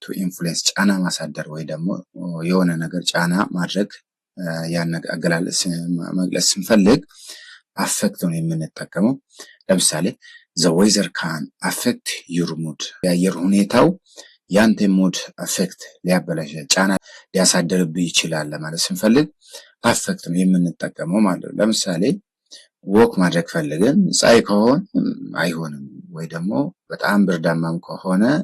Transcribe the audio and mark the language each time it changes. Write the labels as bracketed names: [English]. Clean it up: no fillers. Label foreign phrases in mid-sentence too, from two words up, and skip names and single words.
[English] to influence [Amharic] ጫና ማሳደር ወይ ደግሞ የሆነ ነገር ጫና ማድረግ፣ ያን አገላለጽ መግለጽ ስንፈልግ affect ነው የምንጠቀመው። ለምሳሌ [English] the weather can affect your mood። [Amharic] የአየር ሁኔታው ያንተ [English] mood affect [Amharic] ሊያበላሽ፣ ጫና ሊያሳድርብህ ይችላል ለማለት ስንፈልግ affect ነው የምንጠቀመው ማለት ነው። ለምሳሌ ወክ ማድረግ ፈልገን ፀሐይ ከሆነ አይሆንም፣ ወይ ደግሞ በጣም ብርዳማም ከሆነ